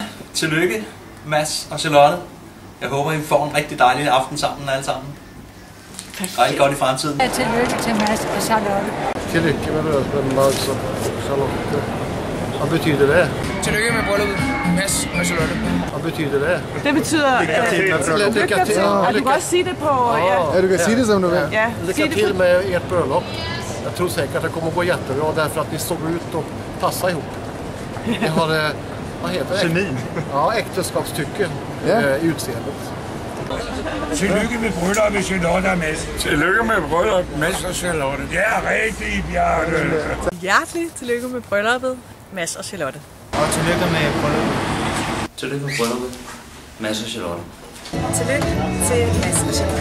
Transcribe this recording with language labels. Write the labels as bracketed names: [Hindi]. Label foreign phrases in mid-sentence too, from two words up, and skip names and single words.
[Danish] Tillykke, Mads og Charlotte. Jeg håber, I får en rigtig dejlig aften sammen alle sammen. Rigtig godt i fremtiden. Ja, tillykke til Mads og Charlotte. Tillykke med brylluppet, Mads og Charlotte. Hvad betyder det? Tillykke med brylluppet, Mads og Charlotte. Hvad betyder det? Det betyder [Swedish] lycka till. [Danish] Og du kan også sige det på... Ja, du kan sige det som du vill. [Swedish] Ja, lycka till med ert bröllop. Jag tror säkert att det kommer gå jättebra därför att ni såg ut och passade ihop. Ni har vad heter det? Ja, äktenskapstycke i utseendet. [Danish] Tillykke med brylluppet, Charlotte og Mads. Tillykke med brylluppet, Mads og Charlotte. Ja, rigtig, Bjarne. Hjertelig tillykke med brylluppet, Mads og Charlotte. Og tillykke med brylluppet. Tillykke med brylluppet, Mads og Charlotte. Tillykke til Mads og Charlotte.